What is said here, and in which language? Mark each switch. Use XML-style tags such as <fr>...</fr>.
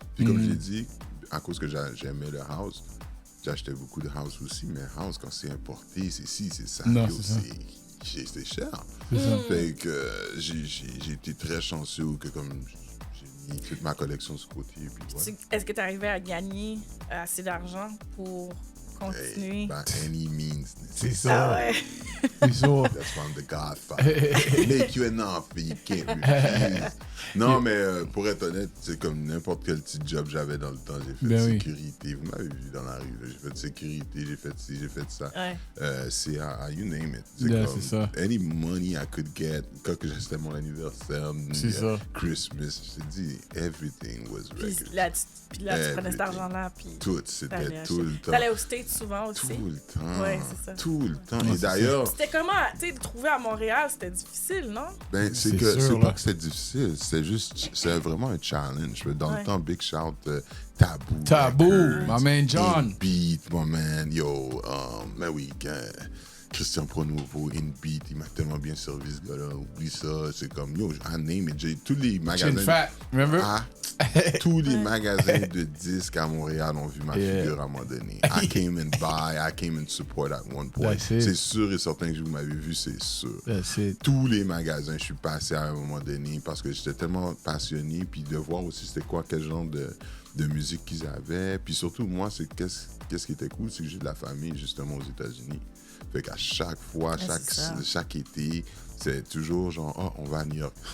<fr>Puis comme je l'ai dit, à cause que j'aimais le house, j'achetais beaucoup de house aussi, mais house, quand c'est importé, c'est ci, c'est ça. Non,</fr> <en>Yo,</en> <fr>c'est ça. c'est cher. C'est ça. Fait que j'ai été très chanceux que comme j'ai mis toute ma collection sur côté. Puis voilà. Est-ce que tu arrivais à gagner assez d'argent pour continuer.</fr> <en>By any means.</en> <fr>C'est ça. Ah ouais. C'est ça.</fr> <en>That's from the Godfather. Make you an offer, you can't refuse.</en> <fr>Non, mais pour être honnête, c'est comme n'importe quel petit job j'avais dans le temps. J'ai fait sécurité. Vous m'avez vu dans la rue. Là. J'ai fait sécurité, j'ai fait ci, j'ai fait ça. Ouais.</fr> <en>CA, you name it.</en> <fr>C'est ça.</fr> <en>Any money I could get.</en> <fr>Quand c'était mon anniversaire, c'est ça.</fr> <en>Christmas,</en> <fr>je te dis,</fr> <en>everything was record.</en> <fr>Puis là, tu prenais cet argent-là. Puis tout, c'était tout le temps. T'allais au States souvent aussi? Tout le temps. Ouais, c'est ça. Tout le temps. Et d'ailleurs... C'était comment, tu sais, de trouver à Montréal, c'était difficile, non? Ben, c'est pas que c'était difficile, c'est vraiment un challenge. Dans le temps,</fr> <en>big shout,</en> <fr>Taboo,</fr> <en>my man John.</en> <fr>In Beat,</fr> <en>my man, yo,</en> <fr>ben oui, Christian Pronovo, In Beat, il m'a tellement bien servi ce gars-là. Oublie ça, c'est comme, yo,</fr> <en>I name it.</en> <fr>J'ai tous les magasins.</fr> <en>Chin Fat, remember?</en> <fr>Tous les magasins de disques à Montréal ont vu ma figure à un moment donné.</fr> <en>I came and buy, I came and support at one point.</en> <fr>C'est sûr et certain que vous m'avez vu, c'est sûr. Tous les magasins, je suis passé à un moment donné parce que j'étais tellement passionné, puis de voir aussi c'était quoi, quel genre de musique qu'ils avaient. Puis surtout, moi, c'est qu'est-ce qui était cool, c'est que j'ai de la famille justement aux États-Unis. Fait qu'à chaque fois, chaque été, c'est toujours genre, oh, on va à New York.</fr>